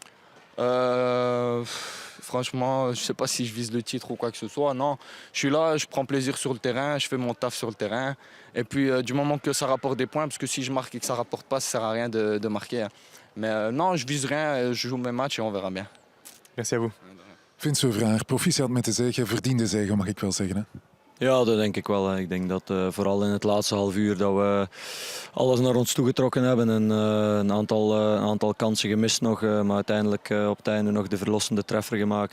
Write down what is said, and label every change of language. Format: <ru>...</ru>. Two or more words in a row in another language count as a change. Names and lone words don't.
<fr>Franchement, je ne sais pas si je vise le titre ou quoi que ce soit. Non, je suis là, je prends plaisir sur le terrain, je fais mon taf sur le terrain. Et puis du moment que ça rapporte des points, parce que si je marque et que ça ne rapporte pas, ça ne sert à rien de marquer. Mais non, je vise rien, je joue mes matchs et on verra bien. Merci à vous.</fr> <nl>Vince Vraar, proficiat met de zege, verdiende zege mag ik wel zeggen. Hè? Ja, dat denk ik wel. Hè. Ik denk dat vooral in het laatste half uur dat we alles naar ons toegetrokken hebben. En, een aantal kansen gemist nog, maar uiteindelijk op het einde nog de verlossende treffer gemaakt.</nl>